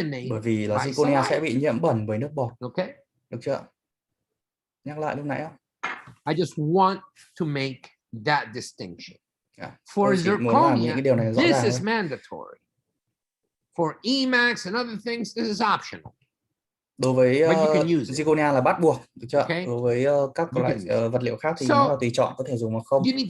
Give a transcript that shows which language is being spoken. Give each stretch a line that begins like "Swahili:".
Vietnamese: Bởi vì là zirconia sẽ bị nhiễm bẩn bởi nước bọt. Okay. Được chưa? Nhắc lại lúc nãy không?
English: I just want to make that distinction. For zirconia, this is mandatory. For Emax and other things, this is optional.
Vietnamese: Đối với zirconia là bắt buộc, được chưa? Okay. Đối với các loại vật liệu khác thì nó là tùy chọn, có thể dùng hoặc không.